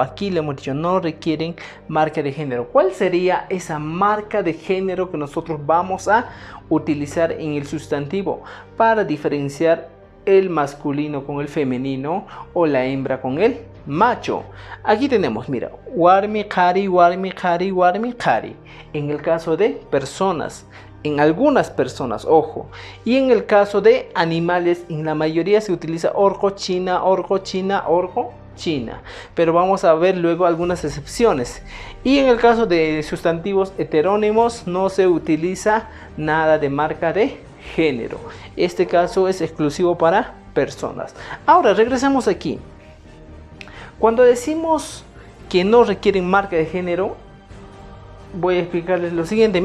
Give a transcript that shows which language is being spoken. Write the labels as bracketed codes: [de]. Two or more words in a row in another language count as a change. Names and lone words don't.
[es] Aquí le hemos dicho, no requieren marca de género. ¿Cuál sería esa marca de género que nosotros vamos a utilizar en el sustantivo para diferenciar el masculino con el femenino o la hembra con el macho? Aquí tenemos, mira, [qu] warmi kari, warmi kari, warmi kari. [es] En el caso de personas, en algunas personas, ojo. Y en el caso de animales, en la mayoría se utiliza [qu] orgo, china, orgo, china, orgo, china. [es] Pero vamos a ver luego algunas excepciones. Y en el caso de sustantivos heterónimos no se utiliza nada de marca de género. Este caso es exclusivo para personas. Ahora regresamos aquí. Cuando decimos que no requieren marca de género, voy a explicarles lo siguiente.